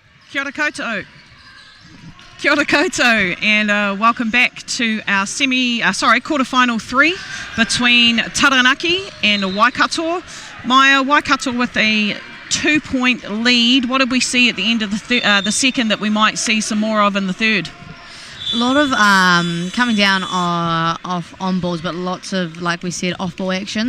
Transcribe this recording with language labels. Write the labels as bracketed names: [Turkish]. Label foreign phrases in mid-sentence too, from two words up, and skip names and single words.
[Māori] Kia ora koutou. Kia ora koutou, [English] and welcome back to our quarterfinal 3 between Taranaki and Waikato. Maya, Waikato with a 2-point lead. What did we see at the end of the second that we might see some more of in the third? A lot of coming down off on balls, but lots of, like we said, off ball action.